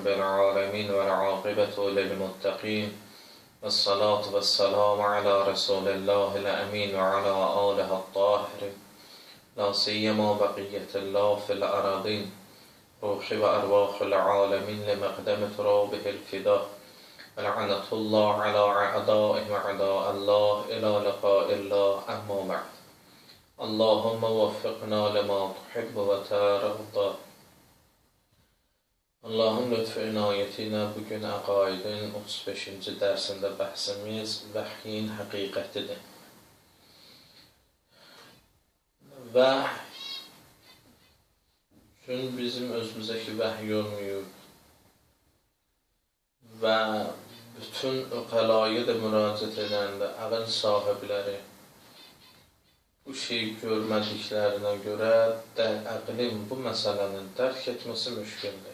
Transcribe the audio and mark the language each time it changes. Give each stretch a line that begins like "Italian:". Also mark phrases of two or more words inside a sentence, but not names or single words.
Arabic: العالمين والعاقبة للمتقين والصلاة والسلام على رسول الله الأمين وعلى آله الطاهرين لا سيما بقية الله في الأراضين روح وأرواح العالمين لمقدم ترابه الفداء ولعنة الله على أعدائه وأعداء الله إلى لقاء الله أما بعد اللهم وفقنا لما تحب وترضى.
Azerbaijani: Allahın lütfü inayetiyle bugün Əqaidin 35-ci dərsində bəhsimiz vəhyin həqiqətidir. Vəhy üçün bizim özümüzdəki vəhy olmayıb və bütün öqəlayı da müraciət edəndə əql sahibləri bu şeyi görmədiklərinə görə əqlin bu məsələnin dərk etməsi müşküldür.